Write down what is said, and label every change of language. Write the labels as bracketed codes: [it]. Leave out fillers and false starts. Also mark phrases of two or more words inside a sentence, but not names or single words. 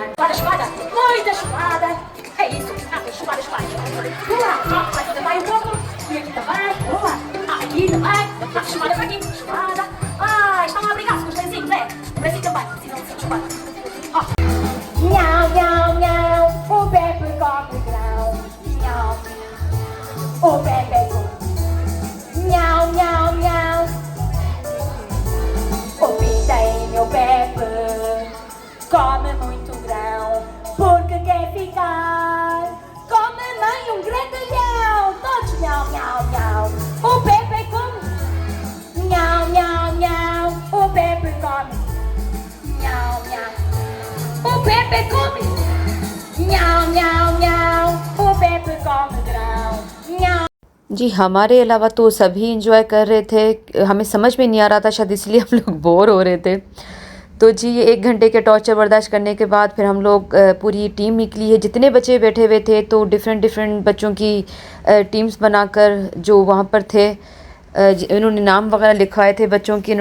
[pt] Espada, muita espada. É isso, espada. Boa, aqui também um pouco. E aqui também, boa. Aqui também, espada para aqui, espada. Ai, estão a brigar com os lencinhos, é? Por assim também, se não se espada. Nhau, nhau, nhau, o Pepe come grão. Nhau, o Pepe come. Nhau, nhau, nhau, o pintinho Pepe come muito grão, porque quer ficar. Come mãe grandalhão, todos nhau, nhau, nhau, o Pepe come. Nhau, nhau, nhau, o Pepe come. Nhau, nhau. O Pepe come, nhau nhau nhau, o Pepe come grão, nhau। [hi] जी हमारे अलावा तो सभी इंजॉय कर रहे थे, हमें समझ में नहीं आ रहा था, शायद इसलिए हम लोग बोर हो रहे थे। तो जी ये 1 घंटे के टॉर्चर बर्दाश्त करने के बाद फिर हम लोग पूरी टीम निकली है, जितने बच्चे बैठे हुए थे तो डिफरेंट बच्चों की टीम्स बनाकर जो वहाँ पर थे इन्होंने नाम वगैरह लिखवाए थे बच्चों के।